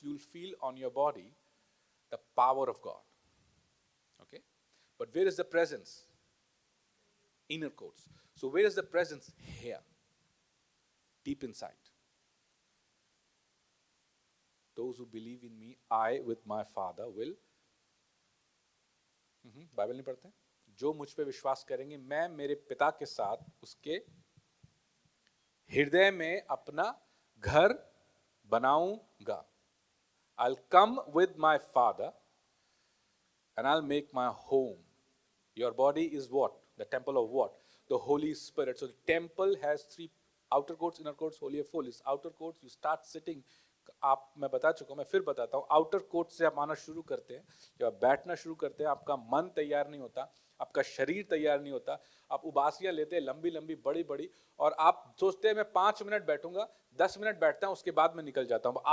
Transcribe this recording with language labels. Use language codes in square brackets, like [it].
[en] You'll feel on your body the power of God, okay? But where is the presence? Inner courts. So where is the presence? Here, deep inside. Those who believe in me, I with my Father will. [hi] Bible नहीं पढ़ते? जो मुझ पे विश्वास करेंगे, मैं मेरे पिता के साथ उसके हृदय में अपना घर बनाऊंगा. [en] I'll come with my Father and I'll make my home. Your body is what? The temple of what? The Holy Spirit. So the temple has 3 outer courts, inner courts, holy of holies. Outer courts, you start sitting. [hi] आप, मैं बता चुका हूं, मैं फिर बताता हूं. Outer court से आप आना शुरू करते हैं, जब आप बैठना शुरू करते हैं, आपका मन तैयार नहीं होता, आपका शरीर तैयार नहीं होता, आप उबासियां लेते हैं लंबी लंबी बड़ी बड़ी, और आप सोचते हैं मैं 5 मिनट बैठूंगा, 10 मिनट बैठता हूं, उसके बाद मैं निकल जाता हूं.